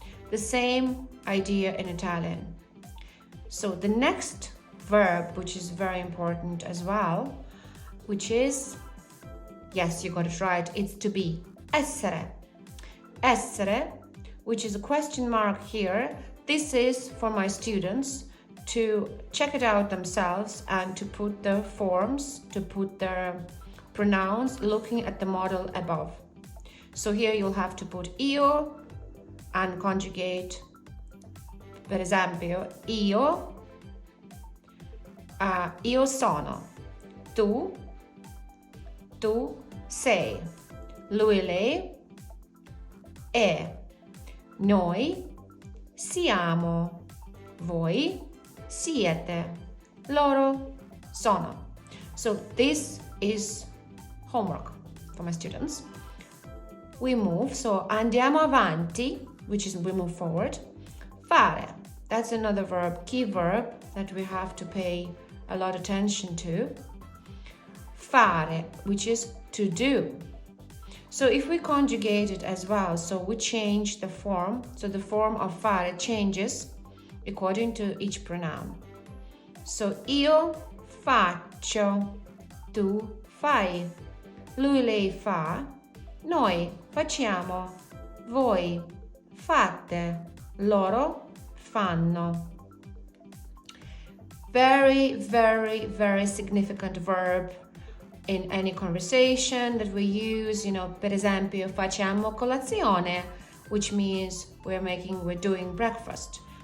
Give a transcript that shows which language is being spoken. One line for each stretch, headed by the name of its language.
English: The same idea in Italian. So the next verb, which is very important as well, which is, yes, you got it right, it's to be, essere. Essere, which is a question mark here. This is for my students to check it out themselves and to put the forms, to put their pronouns looking at the model above. So here you'll have to put io and conjugate,
Italian: per esempio, io sono, tu sei, lui, lei è, noi siamo, voi siete, loro sono.
English: So this is homework for my students. We move, so
Italian: andiamo avanti,
English: which is we move forward. Fare, that's another verb, key verb that we have to pay a lot of attention to. Fare, which is to do. So if we conjugate it as well, so we change the form, so the form of fare changes according to each pronoun.
Italian: So io faccio, tu fai, lui, lei fa, noi facciamo, voi fate, loro fanno.
English: Very, very, very significant verb in any conversation that we use.
Italian: Per esempio, facciamo colazione,
English: which means we're doing breakfast.